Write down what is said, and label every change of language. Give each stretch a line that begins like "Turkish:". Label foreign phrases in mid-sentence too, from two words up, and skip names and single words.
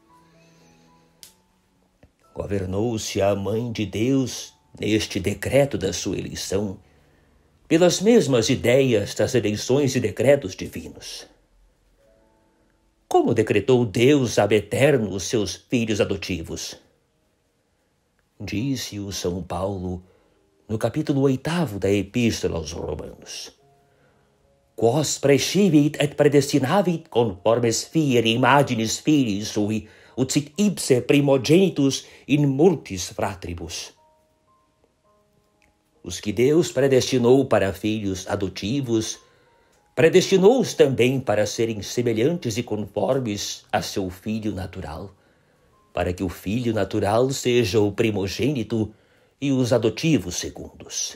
Portuguese: Governou-se a Mãe de Deus neste decreto da sua eleição pelas mesmas ideias das eleições e decretos divinos. Como decretou Deus
Latin: ab eterno
Portuguese: os seus filhos adotivos? Disse o São Paulo no capítulo 8 da Epístola aos Romanos:
Latin: Quos prescivit et predestinavit conformes fieri imaginis Filii sui, ut sit ipse primogenitus in multis fratribus.
Portuguese: Os que Deus predestinou para filhos adotivos, predestinou-os também para serem semelhantes e conformes a seu filho natural, para que o filho natural seja o primogênito e os adotivos segundos.